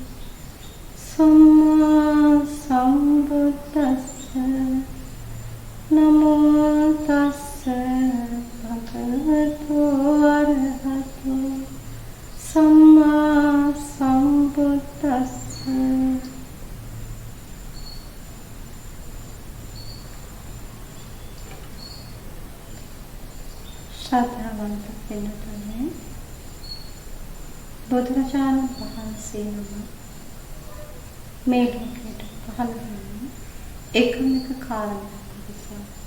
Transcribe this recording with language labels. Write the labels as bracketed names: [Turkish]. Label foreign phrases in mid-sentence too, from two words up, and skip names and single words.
[Pali] सम्मा सम्बुद्धस्से नमो तस्से भगवतो अरहतो सम्मा सम्बुद्धस्से [Sinhala] ශ්‍රද්ධාවන්ත පින්තුනේ බුදුරජාණන් වහන්සේ නම මේ ලෝකයට පහළ වුණේ එකම එක කාරණයක් නිසා.